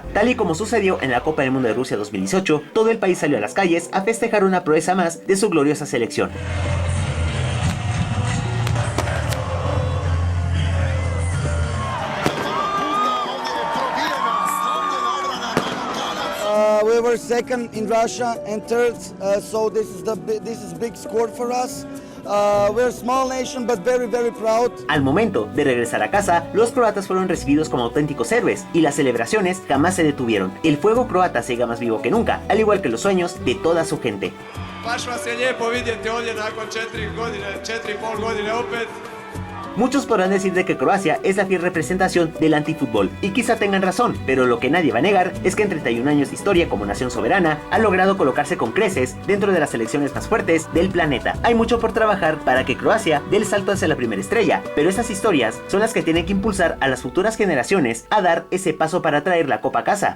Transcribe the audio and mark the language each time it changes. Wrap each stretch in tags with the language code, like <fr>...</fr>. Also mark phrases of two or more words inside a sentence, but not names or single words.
<es>Tal y como sucedió en la Copa del Mundo de Rusia 2018, todo el país salió a las calles a festejar una proeza más de su gloriosa selección.</es> <en>We were second in Russia and third, so this is big score for us. We're a small nation, but very, very proud.</en> <es>Al momento de regresar a casa, los croatas fueron recibidos como auténticos héroes y las celebraciones jamás se detuvieron. El fuego croata sigue más vivo que nunca, al igual que los sueños de toda su gente.</es> <hr>Baš vas je lijepo vidjeti ovdje nakon 4,5 godine opet.</hr> <es>Muchos podrán decir de que Croacia es la fiel representación del antifútbol, y quizá tengan razón, pero lo que nadie va a negar es que en 31 años de historia como nación soberana, ha logrado colocarse con creces dentro de las selecciones más fuertes del planeta. Hay mucho por trabajar para que Croacia dé el salto hacia la primera estrella, pero esas historias son las que tienen que impulsar a las futuras generaciones a dar ese paso para traer la copa a casa.</es>